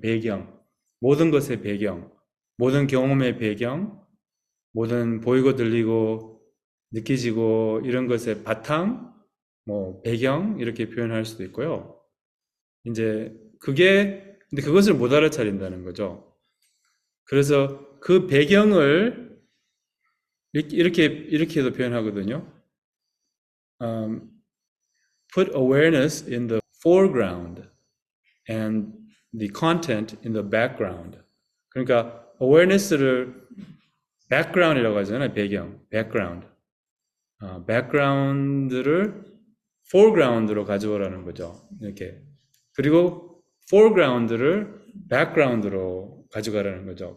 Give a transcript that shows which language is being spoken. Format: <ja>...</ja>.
<ko>배경, 모든 것의 배경, 모든 경험의 배경, 모든 보이고 들리고 느껴지고 이런 것의 바탕, 뭐 배경 이렇게 표현할 수도 있고요. 이제 근데 그것을 못 알아차린다는 거죠. 그래서 그 배경을 이렇게도 표현하거든요.</ko> <en>Put awareness in the foreground and the content in the background.</en> <ko>그러니까 awareness를 background이라고 하잖아요. 배경, background. background를 foreground로 가져오라는 거죠. 이렇게. 그리고 foreground를 background로 가져가라는 거죠.</ko>